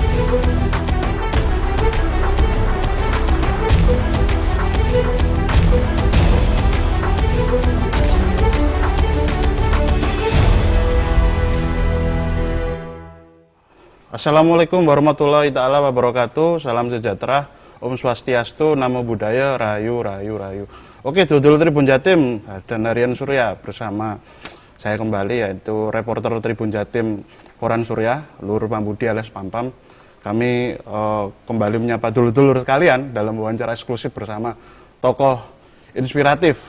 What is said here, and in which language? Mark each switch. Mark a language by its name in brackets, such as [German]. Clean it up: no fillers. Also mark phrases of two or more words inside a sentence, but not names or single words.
[Arabic] السلام عليكم ورحمة الله تعالى وبركاته. [Indonesian] Salam sejahtera, [Balinese] Om Swastiastu, [Pali] Namo Buddhaya, [Javanese] Rahayu, Rahayu, Rahayu. [Indonesian] Oke, Dulur Tribun Jatim dan Harian Surya bersama saya kembali, yaitu reporter Tribun Jatim Koran Surya, Lur Pambudi alias Pampam. Kami kembali menyapa dulur-dulur sekalian dalam wawancara eksklusif bersama tokoh inspiratif.